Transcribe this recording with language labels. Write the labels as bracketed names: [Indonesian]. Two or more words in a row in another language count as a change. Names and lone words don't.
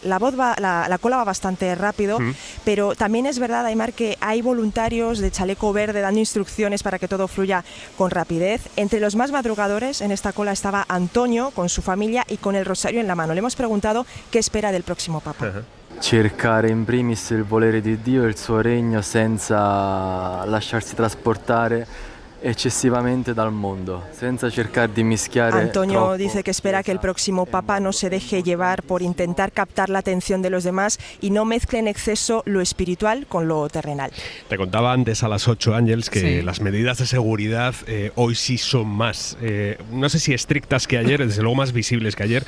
[Spanish] La cola va bastante rápido, pero también es verdad, Aimar, que hay voluntarios de chaleco verde dando instrucciones para que todo fluya con rapidez. Entre los más madrugadores en esta cola estaba Antonio con su familia y con el rosario en la mano. Le hemos preguntado qué espera del próximo Papa. [Italian] Cercare in primis il volere di Dio e il suo regno senza lasciarsi trasportare excesivamente dal mundo, senza cercar di mischiare. [Spanish] Antonio dice que espera que el próximo Papa no se deje llevar por intentar captar la atención de los demás y no mezcle en exceso lo espiritual con lo terrenal. Te contaba antes a las 8, Ángels, que sí, las medidas de seguridad hoy sí son más, no sé si estrictas que ayer, desde luego más visibles que ayer.